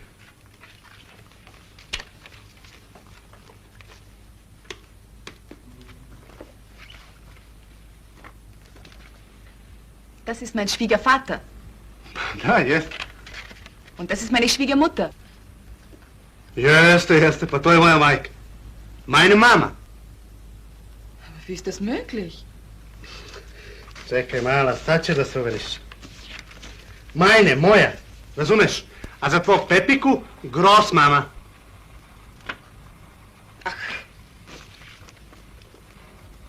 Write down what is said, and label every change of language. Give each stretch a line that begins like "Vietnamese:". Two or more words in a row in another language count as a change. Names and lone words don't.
German: Das ist mein Schwiegervater.
Serbian: Da, jest.
German: Und das ist meine Schwiegermutter.
Serbian: Jeste, pa to je moja majka.
German: Meine Mama. Aber wie ist das möglich?
Serbian: Čekaj, mala, sad će da se uveriš. Majne, moja, razumeš? A za tvog Pepiku,
German: gros mama.